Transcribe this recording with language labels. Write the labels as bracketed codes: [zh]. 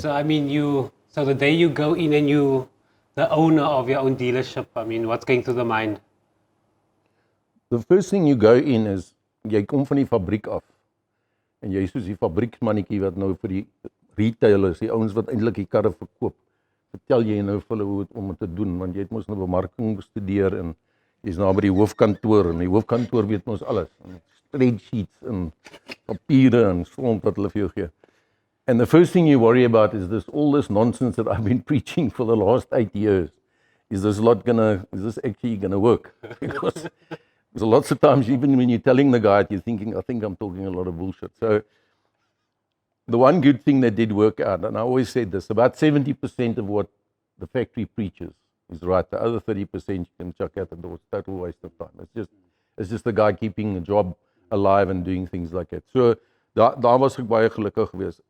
[en] So I mean, so the day you go in and the owner of your own dealership, I mean, what's going through the mind? The first thing you go in is, [af] jy kom van die fabriek af, en jy is soos die fabrieksmannetjie wat nou vir die retailers, die ouens wat eintlik die karre verkoop, vertel jy nou vir hulle om het te doen, want jy het mos nou bemarking bestudeer en jy's nou by die hoofkantoor en die hoofkantoor weet mos alles, en spreadsheets en papiere en slomp wat hulle vir jou gee. [en] And the first thing you worry about is all this nonsense that I've been preaching for the last 8 years. Is this actually gonna work? Because lots of times, even when you're telling the guy, you're thinking, I think I'm talking a lot of bullshit. So the one good thing that did work out, and I always said this, about 70% of what the factory preaches is right. The other 30% you can chuck out the door. It's a total waste of time. It's just the guy keeping the job alive and doing things like that. [af] So daar was ek baie gelukkig geweest.